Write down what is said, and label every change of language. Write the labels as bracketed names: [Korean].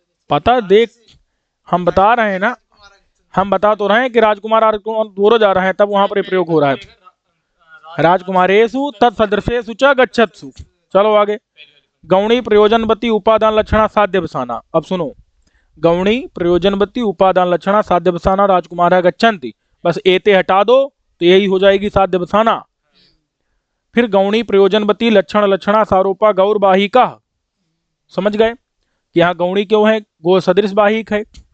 [Hindi] पता देख, हम बता रहे हैं ना, हम बता तो रहे हैं कि राजकुमार दोनों जा रहे हैं, तब वहां पर प्रयोग हो रहा है। [Sanskrit] राजकुमारेषु तत्सदृशेषु च गच्छत्सु। [Hindi] चलो आगे, गौणी प्रयोजनवती उपादान लक्षणा साध्य बसाना। अब सुनो, गौणी प्रयोजनवती उपादान लक्षणा साध्य बसाना [Sanskrit] राजकुमार गच्छन्ति, [Hindi] बस एते हटा दो तो यही हो जाएगी साध्य बसाना। फिर गौणी प्रयोजनवती लक्षण लक्षणा सारोपा गौर बाहिका। समझ गए कि यहाँ गौणी क्यों है? गो सदृश बाहिक है,